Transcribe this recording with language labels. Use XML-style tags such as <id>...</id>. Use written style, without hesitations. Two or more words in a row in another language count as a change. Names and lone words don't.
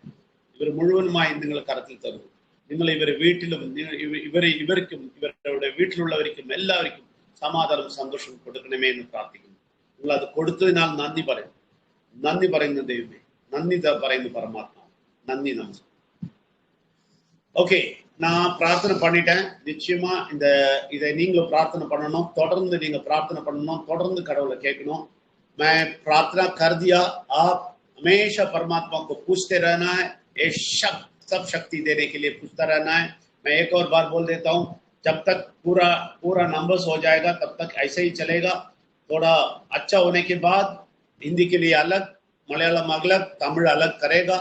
<ml>ഇവർ മുഴുവനുമായി നിങ്ങൾ കരത്തിൽ തരുന്നു. നിങ്ങൾ ഇവരെ വീട്ടിലും ഇവർക്കും ഇവരുടെ വീട്ടിലുള്ളവർക്കും എല്ലാവർക്കും സമാധാനം സന്തോഷം കൊടുക്കണമേ എന്ന് പ്രാർത്ഥിക്കുന്നു. നിങ്ങൾ അത് കൊടുത്തതിനാൽ നന്ദി പറയുന്നു ദൈവമേ, നന്ദി പറയുന്നു പരമാത്മാ, നന്ദി നമസ്കാരം.</ml> <ta>ஓகே, நான் பிரார்த்தனை பண்ணிட்டேன். நிச்சயமா இதை நீங்களும் பிரார்த்தனை பண்ணணும். தொடர்ந்து நீங்க பிரார்த்தனை பண்ணணும், தொடர்ந்து கடவுளை கேட்கணும்.</ta> <hi>मैं प्रार्थना कर दिया, आप हमेशा परमात्मा को पूछते रहना है। ये सब शक्ति देने के लिए पूछता रहना है। मैं एक और बार बोल देता हूँ, जब तक पूरा नंबर्स हो जाएगा तब तक ऐसे ही चलेगा। थोड़ा अच्छा होने के बाद हिंदी के लिए अलग, मलयालम अलग, तमिल अलग करेगा।</hi>